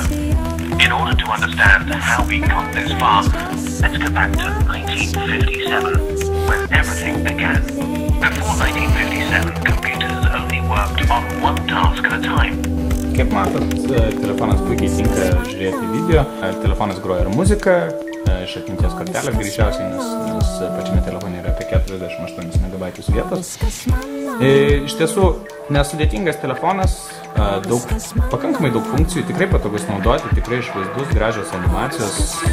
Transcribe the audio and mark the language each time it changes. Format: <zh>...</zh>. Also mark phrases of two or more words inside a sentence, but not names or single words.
<en>In order to understand how we got this far, let's go back to 1957, when everything began. Before 1957, computers only worked on one task at a time.</en> <lt>Kaip matot, telefonas puikiai tinka žiūrėti video. Telefonas groja ir muziką, iš atminties kortelės greičiausiai, nes pačiame telefone yra apie 48 MB vietos. Iš tiesų, nesudėtingas telefonas, pakankamai daug funkcijų, tikrai patogus naudoti, tikrai išvaizdus, gražios animacijos.</lt>